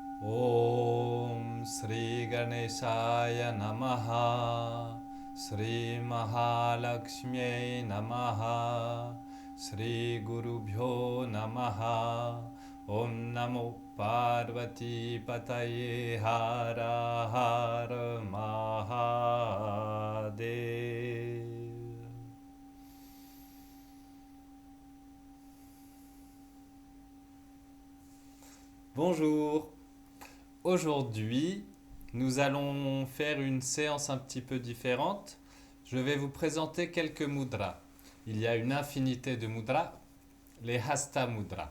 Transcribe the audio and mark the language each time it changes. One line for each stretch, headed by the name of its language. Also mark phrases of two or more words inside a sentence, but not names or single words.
Sanskrit: ॐ श्री गणेशाय नमः श्री महालक्ष्मी नमः श्री गुरुभ्यो नमः ॐ नमो पार्वती पतये हर हर महादेव.
French: Bonjour. Aujourd'hui, nous allons faire une séance un petit peu différente. Je vais vous présenter quelques mudras. Il y a une infinité de mudras, les
Sanskrit: हस्त मुद्रास.